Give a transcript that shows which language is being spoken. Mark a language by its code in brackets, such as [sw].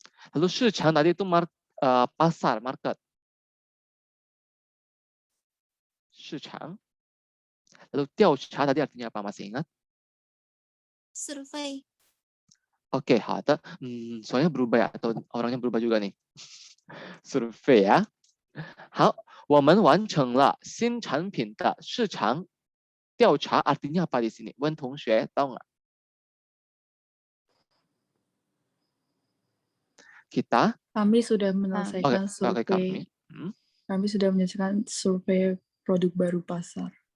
[id] Lalu [zh] 市场 [id] tadi itu pasar, market. 市市场.Lalu [zh] 调查 [id] tadi artinya apa? Masih ingat? Survei. Oke, [zh] 好的. [id] Soalnya berubah ya, atau orangnya berubah juga nih. Survei ya. [zh] 好，我们完成了新产品的市场调查 [id] artinya apa di sini? Wen [zh] 同学 [id] tahu nggak? Kita Kami sudah oke, menyelesaikan oke kami. survei. Kami sudah menyelesaikan survei produk baru pasar.